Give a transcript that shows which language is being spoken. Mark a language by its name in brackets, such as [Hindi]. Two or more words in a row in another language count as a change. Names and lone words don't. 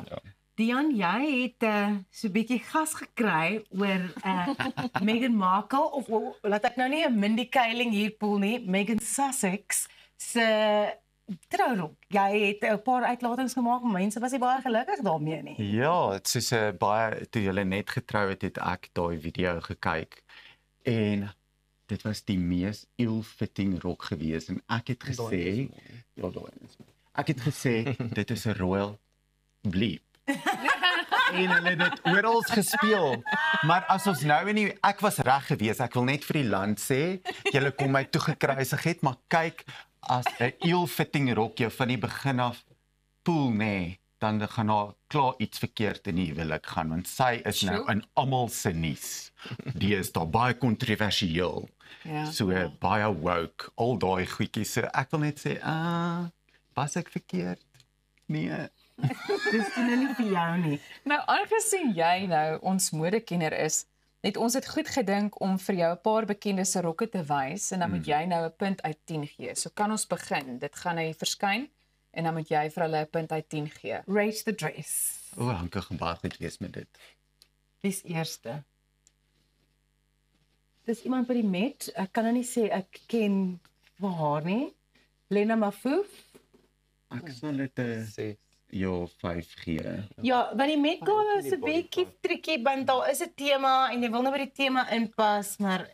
[Afrikaans] Dion, jy het so 'n bietjie gas gekry oor Meghan Markle of laat ek nou nie 'n Mindy Kaling hier poel nie, Meghan Sussex se trourok. Jy het 'n paar uitlatings gemaak, mense was nie baie gelukkig daarmee nie. Ja, dit is baie toe hulle net getrou het ek daai video gekyk en dit was die mees ill-fitting rok gewees en ek het gesê ek het gesê dit is 'n [English] royal bleep. [Afrikaans] En hulle het dit oral gespeel. Maar as ons nou ek was reg gewees. Ek wil net vir die land sê, julle kom my toe gekruisig het, maar kyk as 'n ill-fitting rok jou van die begin af poel dan gaan daar klaar iets verkeerd in die huwelik gaan want sy is nou in almal se nuus. Die is daar baie kontroversieel. So baie woke, al daai goedjies. So ek wil net sê, was ek verkeerd? Nee. Dis nie vir jou nie. Nou aangesien jy nou ons modekenner is, het ons dit goed gedink om vir jou 'n paar bekende se rokke te wys en dan moet jy nou 'n punt uit 10 gee. So kan ons begin. Dit gaan nou verskyn En dan moet jy vir hulle 'n punt uit 10 gee. [English] Rate the dress. [Afrikaans] Hanke gaan baie goed wees met dit. Wie's eerste? Dis iemand by die Met. Ek kan nou nie sê ek ken vir haar nie. Lena Mafoof. Ek sal dit 'n 5 gee. Ja, want die Met Gala is 'n bietjie triekie want daar is 'n tema en jy wil nou by die tema inpas, maar